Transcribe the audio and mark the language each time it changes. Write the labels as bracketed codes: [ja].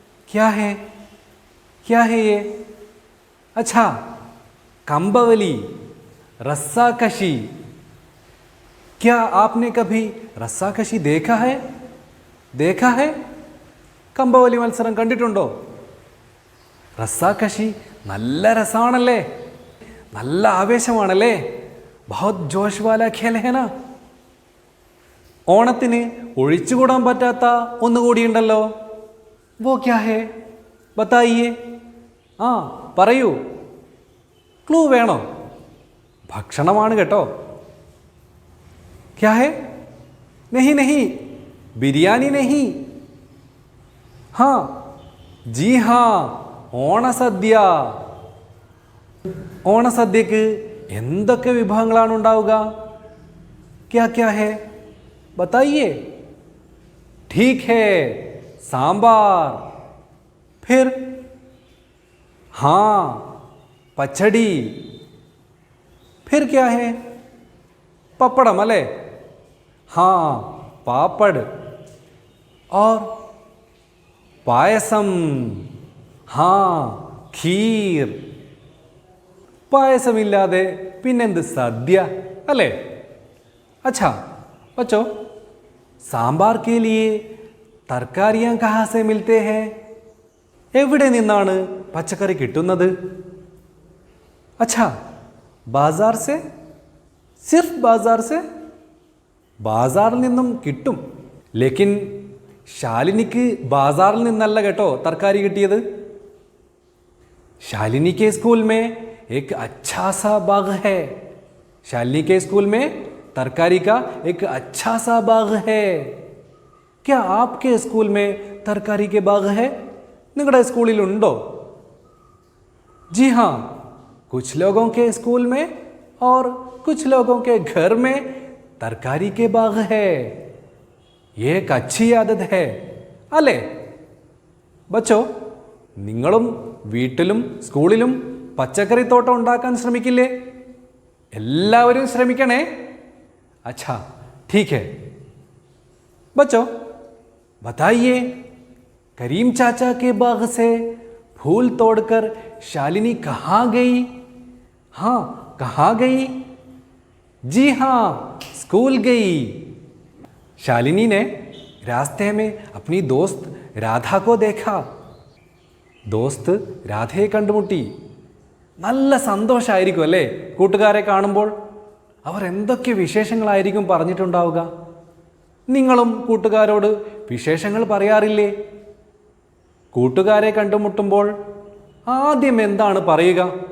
[hi] क्या है? क्या है ये? अच्छा, कंबवली, रस्साकशी. क्या आपने कभी रस्साकशी देखा है? देखा है? [ml] कंबवली മത്സരം കണ്ടിട്ടുണ്ടോ? റസ്സാക്കശി നല്ല രസമാണല്ലേ? നല്ല ആവേശമാണല്ലേ? [hi] बहुत जोश वाला खेल है ना? [ml] ഓണത്തിന് ഒഴിച്ചുകൂടാൻ പറ്റാത്ത ഒന്നുകൂടിയുണ്ടല്ലോ. [hi] वो क्या है? बताइए. [ml] ആ പറയൂ. ക്ലൂ വേണോ? ഭക്ഷണമാണ് കേട്ടോ. [hi] क्या है? नहीं नहीं, बिरयानी नहीं. हाँ, जी हाँ, ഓണസദ്യ. [ml] ഓണസദ്യക്ക് എന്തൊക്കെ വിഭവങ്ങളാണ് ഉണ്ടാവുക? [hi] क्या क्या है? बताइए. ठीक है, सांबार. फिर? हाँ, पचड़ी. फिर क्या है? [ml] पपड़म अले? [hi] हाँ, पापड़. और पायसम. हाँ, खीर. [ml] പായസമില്ലാതെ പിന്നെന്ത് സദ്യ അല്ലേ? [hi] अच्छा बच्चों, सांबार के लिए तरकारियां कहाँ से मिलते हैं? [ml] എവിടെ നിന്നാണ് പച്ചക്കറി കിട്ടുന്നത്? [hi] अच्छा, बाजार से? सिर्फ बाजार से? [ml] ബാസാറിൽ നിന്നും കിട്ടും. [hi] ലേക്കിൻ [ml] ശാലിനിക്ക് ബാസാറിൽ നിന്നല്ല കേട്ടോ തർക്കാരി കിട്ടിയത്. [hi] शालिनी के स्कूल में एक अच्छा सा बाग है. शालिनी के स्कूल में तरकारी का एक अच्छा सा बाग है. क्या आपके स्कूल में तरकारी के बाग है? [ml] निगड़ा स्कूलिल उंडो? [hi] जी हाँ, कुछ लोगों के स्कूल में और कुछ लोगों के घर में तरकारी के बाग है. ये एक अच्छी आदत है [ml] अले? बच्चों, നിങ്ങളും വീട്ടിലും സ്കൂളിലും പച്ചക്കറി തോട്ടം ഉണ്ടാക്കാൻ ശ്രമിക്കില്ലേ? എല്ലാവരും ശ്രമിക്കണേ. [hi] अच्छा, ठीक है. बच्चों, बताइए, करीम चाचा के बाग से फूल तोड़कर शालिनी कहाँ गई? हाँ, कहाँ गई? जी हाँ, स्कूल गई. शालिनी ने रास्ते में अपनी दोस्त राधा को देखा. [ml] ദോസ്ത് രാധയെ കണ്ടുമുട്ടി. നല്ല സന്തോഷമായിരിക്കും അല്ലേ കൂട്ടുകാരെ കാണുമ്പോൾ? അവർ എന്തൊക്കെ വിശേഷങ്ങളായിരിക്കും പറഞ്ഞിട്ടുണ്ടാവുക? നിങ്ങളും കൂട്ടുകാരോട് വിശേഷങ്ങൾ പറയാറില്ലേ? കൂട്ടുകാരെ കണ്ടുമുട്ടുമ്പോൾ ആദ്യം എന്താണ് പറയുക?